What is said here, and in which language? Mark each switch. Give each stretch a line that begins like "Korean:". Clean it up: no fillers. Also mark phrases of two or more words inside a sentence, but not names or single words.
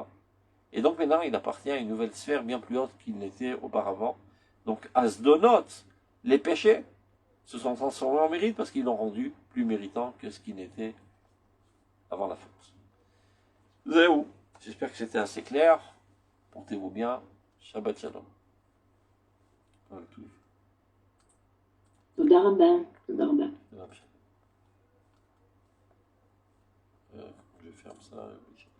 French: Et donc maintenant, il appartient à une nouvelle sphère bien plus haute qu'il n'était auparavant. Donc, Asdonot, les péchés, se sont transformés en mérite parce qu'ils l'ont rendu plus méritant que ce qu'il n'était avant la faute. Zéou. J'espère que c'était assez clair. Portez-vous bien.
Hebrew: שבת שלום. תודה רבה. תודה רבה.
French: Je ferme ça.